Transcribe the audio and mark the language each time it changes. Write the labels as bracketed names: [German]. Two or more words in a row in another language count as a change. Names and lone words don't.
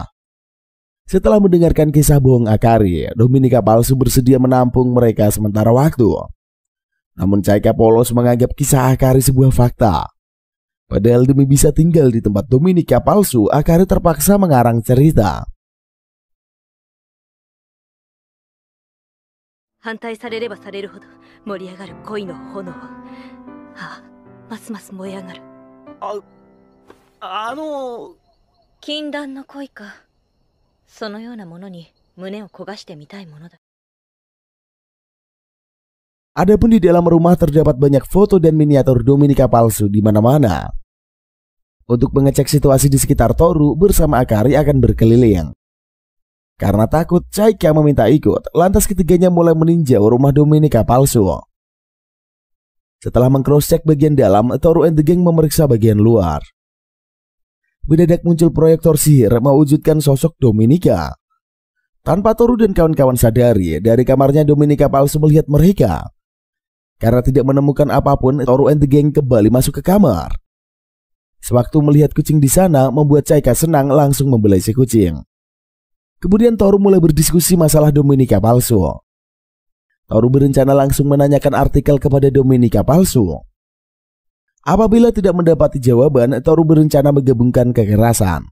[Indonesian] Setelah mendengarkan kisah bohong Akari, Dominika palsu bersedia menampung mereka sementara waktu. Namun Chaika polos menganggap kisah Akari sebuah fakta. Padahal demi bisa tinggal di tempat Dominika palsu, Akari terpaksa mengarang cerita. [Japanese] 反対されればされるほど盛り上がる恋の炎はあ、ますます燃え上がる。禁断の恋か。そのようなものに胸を焦がしてみたいものだ。 [Indonesian] Adapun di dalam rumah terdapat banyak foto dan miniatur Dominika palsu di mana-mana. Untuk mengecek situasi di sekitar Toru, bersama Akari akan berkeliling. Karena takut Chaika meminta ikut, lantas ketiganya mulai meninjau rumah Dominika palsu. Setelah meng-cross-check bagian dalam, Toru [English] and the gang [Indonesian] memeriksa bagian luar. Mendadak muncul proyektor sihir mewujudkan sosok Dominika. Tanpa Toru dan kawan-kawan sadari, dari kamarnya Dominika palsu melihat mereka. Karena tidak menemukan apapun, Toru [English] and the gang [Indonesian] kembali masuk ke kamar. Sewaktu melihat kucing di sana, membuat Chaika senang langsung membelai si kucing. Kemudian Toru mulai berdiskusi masalah Dominika palsu. Toru berencana langsung menanyakan artikel kepada Dominika palsu. Apabila tidak mendapati jawaban, Toru berencana menggabungkan kekerasan.